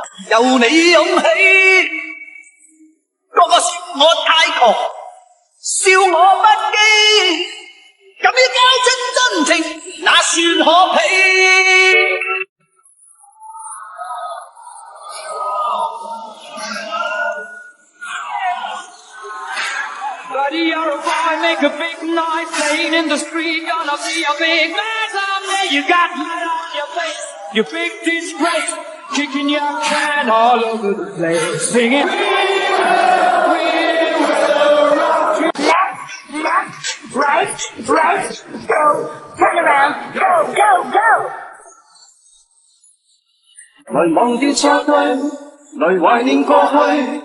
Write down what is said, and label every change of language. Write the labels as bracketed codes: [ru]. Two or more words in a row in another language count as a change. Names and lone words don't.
[yue] 由你湧起，個個說我太狂，笑我不羈，敢於交出真情，那算可鄙。 [en] Buddy, you're a boy, make a big noise, playing in the street, gonna be a big man someday. You got mud on your face, you big disgrace, kicking your can all over the place, singing. We will rock you. Left, right, go, turn around, go, go, go. [yue] 來忘掉錯對，來懷念過去。